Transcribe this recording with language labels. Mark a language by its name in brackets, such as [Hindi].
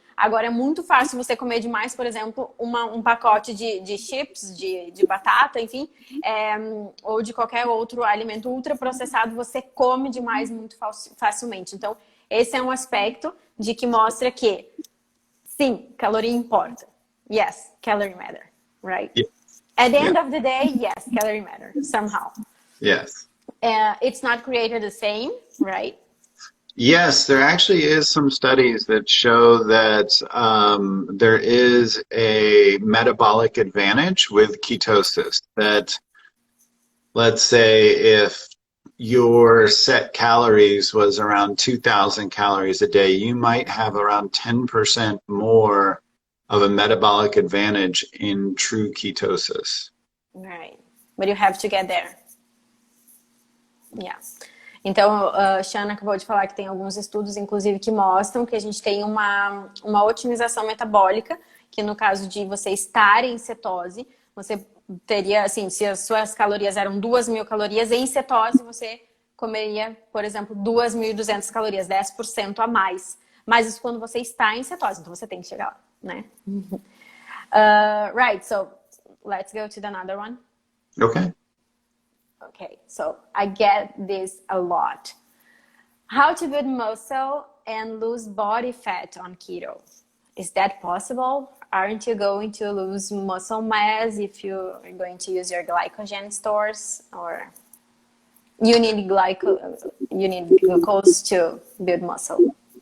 [Portuguese] Agora, é muito fácil você comer demais, por exemplo, um pacote de chips, de batata, enfim, ou de qualquer outro alimento ultraprocessado, você come demais muito facilmente. Então, esse é um aspecto de que mostra que, sim, caloria importa. [English] Yes, calorie matter, right? Yeah. At the end of the day, yes, calorie matter, somehow. Yes. It's not created the same, right? Yes, there actually is some studies that show that there is a metabolic advantage with ketosis. That, let's say, if your set calories was around 2,000 calories a day, you might have around 10% more of a metabolic advantage in true ketosis. Right. But you have to get there. Yeah. [Portuguese] Então, Shawn acabou de falar que tem alguns estudos, inclusive, que mostram que a gente tem uma otimização metabólica, que no caso de você estar em cetose, você teria, assim, se as suas calorias eram 2.000 calorias, em cetose você comeria, por exemplo, 2.200 calorias, 10% a mais. Mas isso quando você está em cetose, então você tem que chegar lá, né? [English] Right, so let's go to another one. Okay. Okay, so I get this a lot. How to build muscle and lose body fat on keto? Is that possible? Aren't you going to lose muscle mass if you're going to use your glycogen stores, or you need glucose to build muscle?